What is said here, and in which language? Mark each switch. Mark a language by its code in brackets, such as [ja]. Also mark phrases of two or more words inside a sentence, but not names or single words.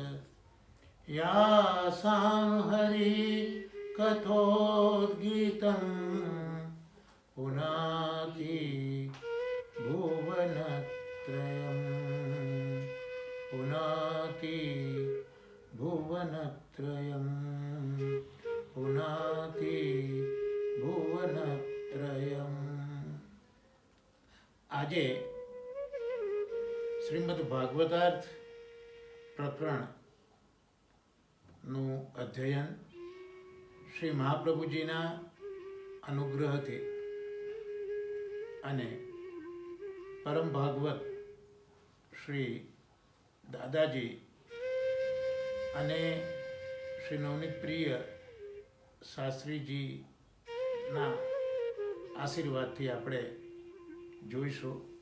[sa] यासां हरि कथोद्गीतं पुनाति भुवनत्रयम् पुनाति भुवनत्रयम् पुनाति भुवनत्रयम्। [gu] આજે શ્રીમદ ભાગવતાર્થ પ્રકરણનું અધ્યયન શ્રી મહાપ્રભુજીના અનુગ્રહથી અને પરમ ભાગવત શ્રી દાદાજી અને શ્રી નવનીત પ્રિય શાસ્ત્રીજીના આશીર્વાદથી આપણે જોઈશું.